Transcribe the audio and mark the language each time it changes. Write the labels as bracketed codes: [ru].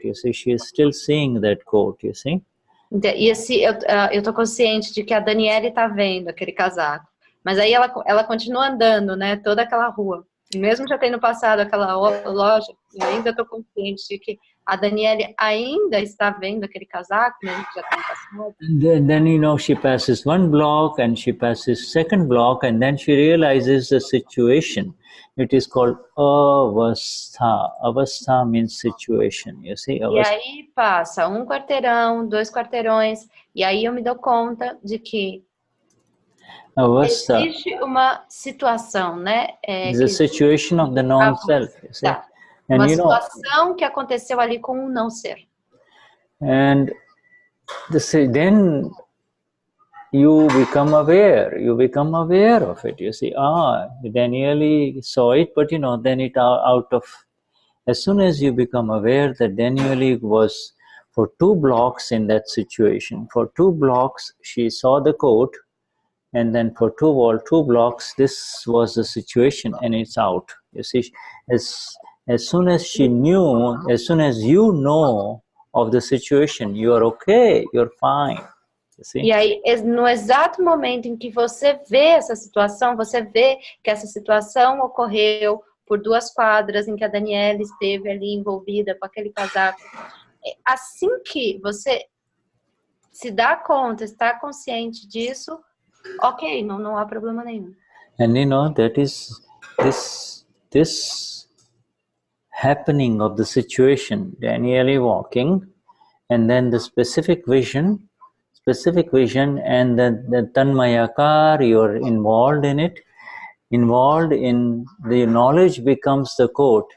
[en] You see, she is still seeing that coat. You see. [pt] E assim, eu tô consciente de que a Danielli tá vendo aquele casaco, mas aí ela continua andando, né, toda aquela rua. E mesmo já tendo passado aquela loja, eu ainda tô consciente de que a Danielli ainda está vendo aquele casaco, mesmo que já tenha passado. [en] Then you know, she passes one block and she passes second block, and then she realizes the situation. It is called avastha. Avastha means situation, you see. [pt] E aí passa um quarteirão, 2 quarteirões, e aí eu me dou conta de que existe uma situação, né? [en] The situation of the non-self, you see. And [pt] uma situação que aconteceu ali com o não ser. [en] And then you become aware of it. You see, Danielli saw it, but then it out of, as soon as you become aware that Danielli was for 2 blocks in that situation, for 2 blocks she saw the coat, and then for 2 blocks this was the situation, and it's out. You see, as soon as she knew, as soon as you know of the situation, you are okay, you're fine. [pt] E aí, no exato momento em que você vê essa situação, você vê que essa situação ocorreu por 2 quadras, em que a Daniela esteve ali envolvida com aquele casaco. Assim que você se dá conta, está consciente disso, ok, não há problema nenhum. [en] And that is this happening of the situation, Danielli walking, and then the specific vision, and the tanmayakar, you're involved in it, involved in the knowledge becomes the coat.